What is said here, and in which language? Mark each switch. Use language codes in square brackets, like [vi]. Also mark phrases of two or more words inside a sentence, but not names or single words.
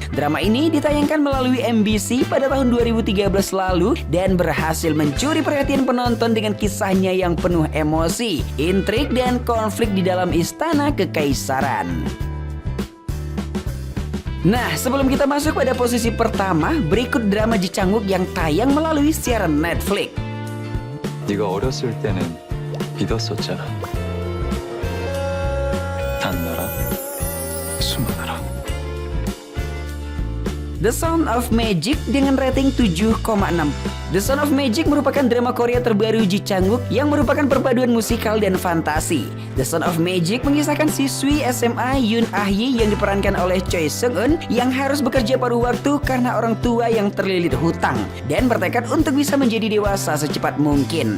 [id] Drama ini ditayangkan melalui MBC pada tahun 2013 lalu dan berhasil mencuri perhatian penonton dengan kisahnya yang penuh emosi, intrik, dan konflik di dalam istana kekaisaran. Nah, sebelum kita masuk pada posisi pertama, berikut drama Ji Chang-wook yang tayang melalui siaran Netflix. [ko] 네가 어렸을 때는 믿었었잖아. 단나라, 수많아라. [id] The Sound of Magic dengan rating 7,6. The Sound of Magic merupakan drama Korea terbaru Ji Chang-wook yang merupakan perpaduan musikal dan fantasi. The Sound of Magic mengisahkan siswi SMA Yoon Ah-yi yang diperankan oleh Choi Seung-eun yang harus bekerja paruh waktu karena orang tua yang terlilit hutang dan bertekad untuk bisa menjadi dewasa secepat mungkin.